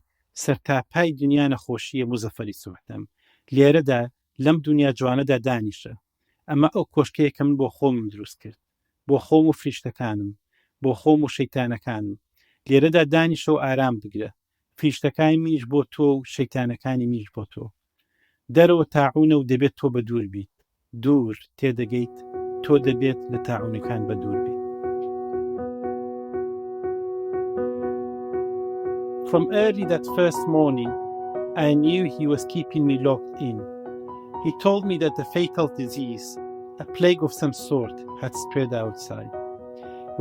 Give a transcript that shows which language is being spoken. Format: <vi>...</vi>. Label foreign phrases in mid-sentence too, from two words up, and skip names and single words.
<ckb>سەرتاپای دنیا نەخۆشیە مزەفەری سوحتەم لێرەدا لەم دنیا جوانەدا دانیشە ئەمە ئەو کۆشکەیە کە من بۆ خۆمم دروست کرد بۆ خۆم و فریشتەکانم بۆ خۆم و شەیتانەکانم لێرەدا دانیشە و ئارام بگرە فریشتەکانی منیش بۆ تۆ و شەیتانەکانی منیش بۆ تۆ دەرەوە تاعونە و دەبێت تۆ بە دوور بیت دوور تێدەگەیت تۆ دەبێت لە تاعونەکان بە دوور بیت.</ckb> <en>From early that first morning, I knew he was keeping me locked in. He told me that a fatal disease, a plague of some sort, had spread outside.</en>